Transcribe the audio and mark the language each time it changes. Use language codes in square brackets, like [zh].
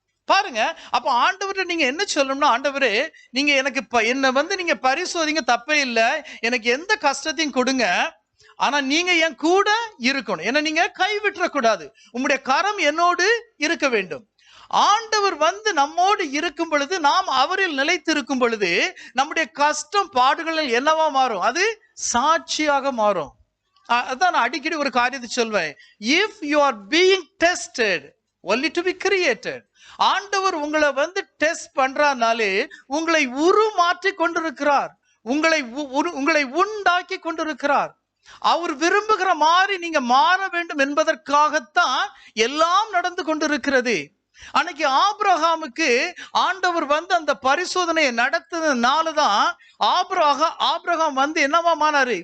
[ta] பாருங்க, அப்ப ஆண்டவர்கிட்ட நீங்க என்ன சொல்லணும்னா, ஆண்டவரே, நீங்க எனக்கு என்ன நீங்க பரிசோதிங்க, தப்பே இல்லை, எனக்கு எந்த கஷ்டத்தையும் கொடுங்க, ஆனா நீங்க என் கூட இருக்கணும், என்ன நீங்க கைவிட்டுற கூடாது, உம்முடைய கரம் என்னோடு இருக்க வேண்டும். ஆண்டவர் நம்மோடு இருக்கும் பொழுது, நாம் அவரில் நிலைத்திருக்கும் பொழுது, நம்முடைய கஷ்டம் பாடுகளில் என்னவா மாறும்? அது சாட்சியாக மாறும். அதான் நான் அடிக்கடி ஒரு காரியத்தை சொல்வேன், [en] if you are being tested only to be created. [ta] ஆண்டவர் உங்களை டெஸ்ட் பண்றானாலே உங்களை உருமாற்றி கொண்டிருக்கிறார், உங்களை உண்டாக்கி கொண்டிருக்கிறார். அவர் விரும்புகிற மாதிரி நீங்க மாற வேண்டும் என்பதற்காகத்தான் எல்லாம் நடந்து கொண்டிருக்கிறது. அன்னைக்கு ஆபிரகாமுக்கு ஆண்டவர் அந்த பரிசோதனையை நடத்ததுனாலதான் ஆபிரகாம் என்னவா மாறினாரு?